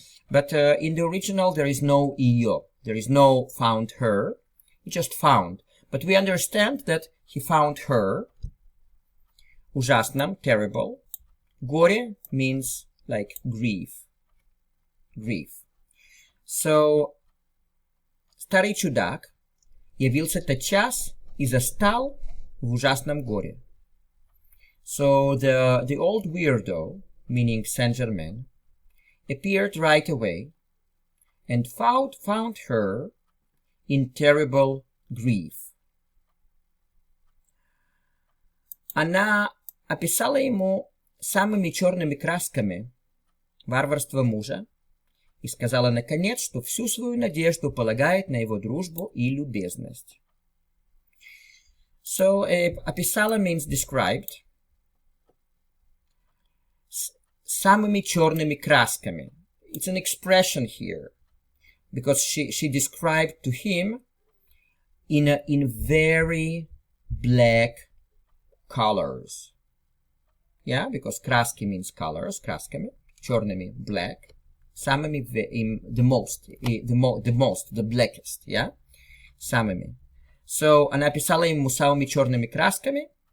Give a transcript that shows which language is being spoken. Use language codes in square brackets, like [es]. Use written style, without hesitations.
[en] But in the original, there is no ее. There is no found her. He just found. But we understand that he found her. Ужасном, terrible. Горе means like grief. [ru] So, старый чудак явился тотчас и застал в ужасном горе. [en] So the old weirdo, meaning Saint-Germain, appeared right away and found her in terrible grief. [ru] Она описала ему самыми черными красками варварство мужа и сказала наконец, что всю свою надежду полагает на его дружбу и любезность. [en] So, описала means described. [ru] Самыми черными красками. [en] It's an expression here because she described to him in very black colors. Yeah, because краски means colors, [ru] красками, черными, [en] black, самыми, the most, the blackest, yeah, самыми. [ru] So, она описала ему самыми черными красками.